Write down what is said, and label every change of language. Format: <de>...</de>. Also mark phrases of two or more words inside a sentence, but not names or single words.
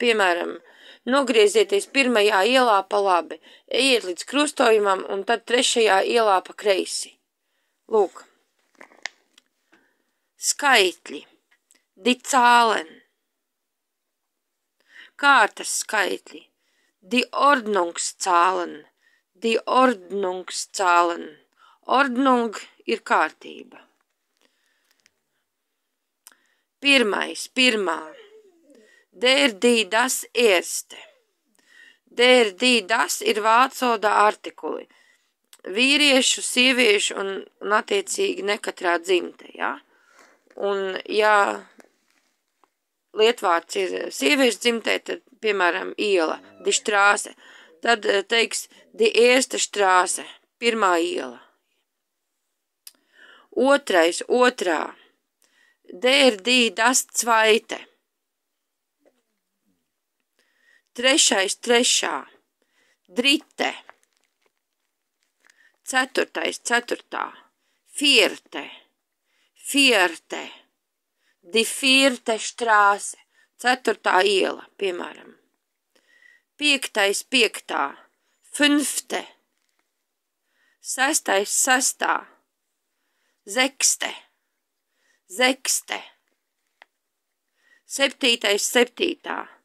<lv>Piemēram, nogriezieties 1. ielā pa labi, ejiet līdz krustojumam un tad 3. ielā pa kreisi. Lūk. Skaitļi.</lv> <de>Die Zahlen.</de> <lv>Kārtas skaitļi.</lv> <de>Die Ordnungszahlen. Die Ordnungszahlen.</de> <lv>Ordnung ir kārtība. Pirmā.</lv> <de>Der, die, das, erste. Der, die, das</de> <lv>ir vācoda artikuli. Vīriešu, sieviešu un attiecīgi nekatrā dzimte, ja? Un, ja lietvārds ir sieviešu dzimtē, tad, piemēram, iela,</lv> <de>die Straße,</de> <lv>tad teiks</lv> <de>die erste Straße,</de> <lv>1. iela. Otrā.</lv> <de>Der, die, das, zweite.</de> <lv>Trešā.</lv> <de>Dritte. Ceturtā. Vierte. Die vierte Straße. 4.</de> <lv>iela, piemēram. Piektā.</lv> <de>Fünfte. Sestā. Sechste. Septītā.</de>